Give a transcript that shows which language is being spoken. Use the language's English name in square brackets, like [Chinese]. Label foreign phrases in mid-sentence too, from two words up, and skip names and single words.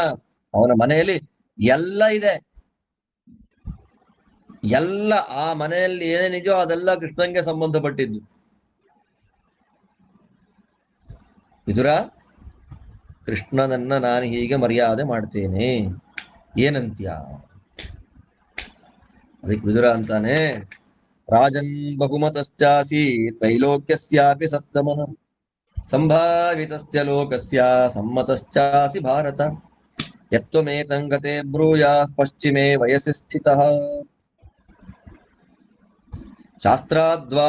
[Kannada] ಅವನ ಮನೆಯಲ್ಲಿ ಎಲ್ಲ ಇದೆ, ಎಲ್ಲ ಆ ಮನೆಯಲ್ಲಿ ಏನೇನಿದೆಯೋ ಅದೆಲ್ಲ ಕೃಷ್ಣನ್ಗೆ ಸಂಬಂಧಪಟ್ಟಿದ್ದು. ವಿದುರ, ಕೃಷ್ಣನನ್ನ ನಾನು ಹೀಗೆ ಮರ್ಯಾದೆ ಮಾಡ್ತೇನೆ, ಏನಂತ್ಯ? ಅದಕ್ಕೆ ವಿದುರ ಅಂತಾನೆ, [Sanskrit] ರಾಜನ್ ಬಹುಮತಶ್ಚಾಸಿ ತ್ರೈಲೋಕ್ಯಸ್ಯಾಪಿ ಸತ್ತಮನ ಸಂಭಾವಿತಸ್ಯ ಲೋಕಸ್ಯ ಸಮ್ಮತಶ್ಚಾಸಿ ಭಾರತ ಯತ್ವಮೇತಂಗತೆ ಬ್ರೂಯಾಃ ಪಶ್ಚಿಮೇ ವಯಸಿ ಸ್ಥಿತಃ ಶಾಸ್ತ್ರಾದ್ವಾ